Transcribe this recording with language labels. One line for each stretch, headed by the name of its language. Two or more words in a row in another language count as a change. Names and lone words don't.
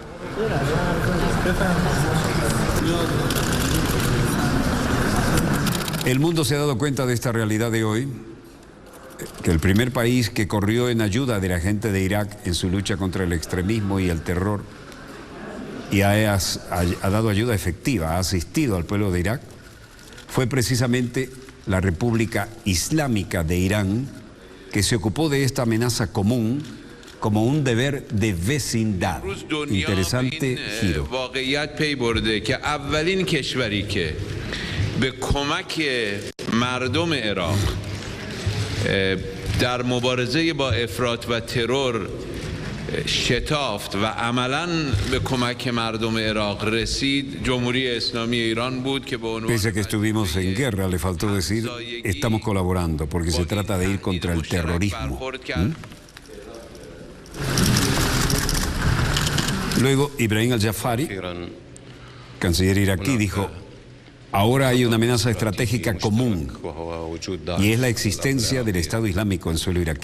Spanish: el mundo se ha dado cuenta de esta realidad de hoy, que el primer país que corrió en ayuda de la gente de Irak en su lucha contra el extremismo y el terror y ha dado ayuda efectiva, ha asistido al pueblo de Irak, fue precisamente la República Islámica de Irán, que se ocupó de esta amenaza común como un deber de vecindad. Interesante giro.
Persian: در مبارزه با افراط و ترور شتافت و عملاً به کمک مردم عراق رسید جمهوری اسلامی ایران بود که به عنوان
Spanish: Pese a que estuvimos en guerra, le faltó decir, estamos colaborando porque se trata de ir contra el terrorismo. Luego Ibrahim al-Jafari, canciller iraquí, dijo: ahora hay una amenaza estratégica común y es la existencia del Estado Islámico en suelo iraquí.